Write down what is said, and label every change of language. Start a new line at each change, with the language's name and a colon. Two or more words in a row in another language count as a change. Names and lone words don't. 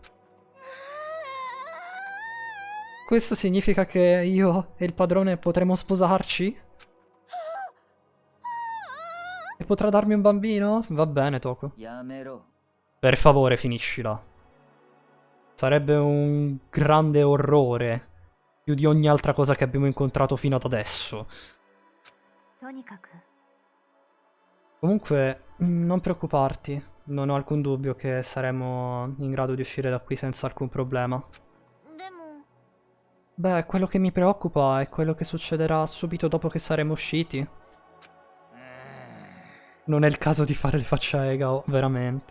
Italian: Questo significa che io e il padrone potremo sposarci? E potrà darmi un bambino? Va bene, Toko. Per favore, finiscila. Sarebbe un grande orrore. Più di ogni altra cosa che abbiamo incontrato fino ad adesso.
Japanese: とにかく
Italian: Comunque, non preoccuparti. Non ho alcun dubbio che saremo in grado di uscire da qui senza alcun problema.
Japanese: でも
Italian: Beh, quello che mi preoccupa è quello che succederà subito dopo che saremo usciti. Non è il caso di fare le facce a Egao, veramente.